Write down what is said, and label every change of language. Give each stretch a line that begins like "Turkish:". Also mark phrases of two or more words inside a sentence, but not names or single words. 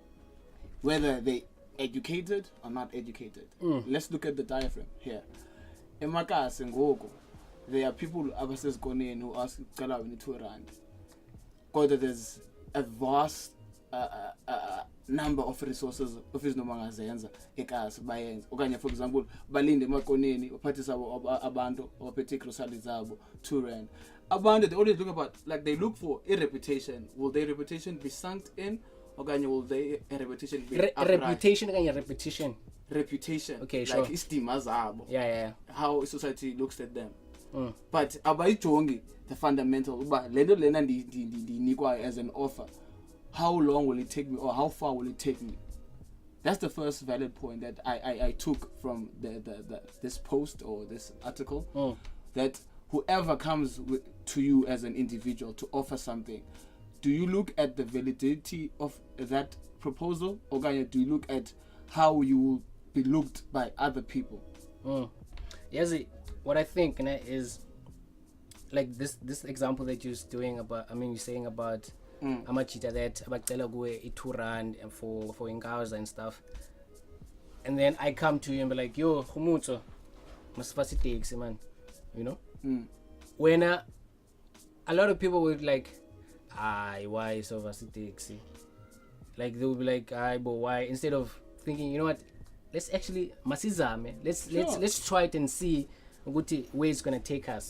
English: Whether they educated or not educated. Let's look at the diaphragm here. In Makas and Gogo, there are people abasezkoneni who ask Kala we need 2 rand. Because there's a vast number of resources office
Xhosa: no mangazenza ekhaya bayenza okanye
English: for example
Xhosa: balinde emakoneni baphathisa abantu abaphethe groceries zabo 2 rand.
English: Abantu they always look about, like they look for a reputation. Will their reputation be sunk in okanye will their reputation be reputation okanye reputation? Okay, sure.
Xhosa: Like istima zabo.
English: Yeah. How society looks at them. But abayijongi the fundamental
Xhosa: uba lento lena ndinikwa
English: as an offer. How long will it take me, or how far will it take me? That's the first valid point that I took from this post or this article. That whoever comes to you as an individual to offer something, do you look at the validity of that proposal, or do you look at how you will be looked by other people? Yes, what I think is like this example that you're doing about. I mean, you're saying about amachita that
Xhosa: abacela kuwe
English: 2 rand and for ingaws and stuff, and then I come to you and be like, yo, Humutso, must facilitate, man, you know. When a lot of people would like, why so facilitate? Like they would be like, but why? Instead of thinking, you know what, let's actually masizame, let's try it and see where it's gonna take us.